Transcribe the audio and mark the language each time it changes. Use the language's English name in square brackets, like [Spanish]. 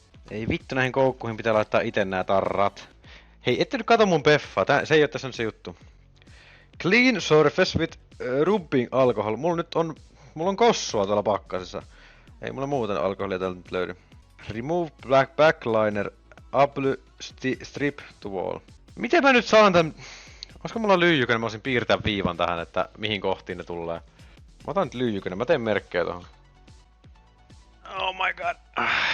[Finnish] Ei vittu, näihin koukkuihin pitää laittaa ite nää tarrat. Hei, ette nyt kato mun peffaa, se ei oo tässä nyt se juttu. [English] Clean surface with rubbing alcohol. [Finnish] Mulla on kossua tuolla pakkasessa. Ei mulla muuta alkoholia täältä nyt löydy. [English] Remove black backliner, apply strip to wall. [Finnish] Miten mä nyt saan tän... Olisiko mulla lyijykönen, mä voisin piirtää viivan tähän, että mihin kohtiin ne tulee. Mä otan nyt lyijykönen, mä teen merkkejä tohon. [English] Oh my god.